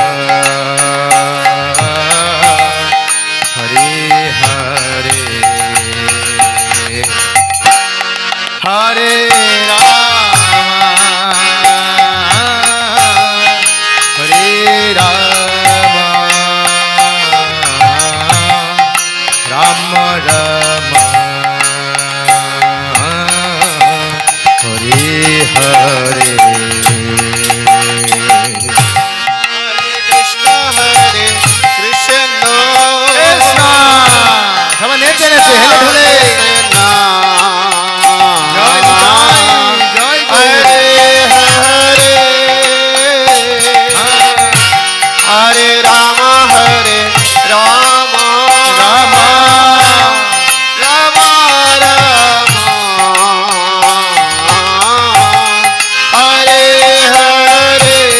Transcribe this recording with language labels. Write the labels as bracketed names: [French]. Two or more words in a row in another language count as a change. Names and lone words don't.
[Sanskrit] হরে হরে হরে রাম হরে রাম রাম রাম হরে হরে Krishna, Hare Krishna, [Bangla] সবাই নেচে নেচে হেলে ঢোলে জয় জয় [Sanskrit] Hare Hare, Hare Rama, Hare Rama, রামা Rama Rama, Hare Hare.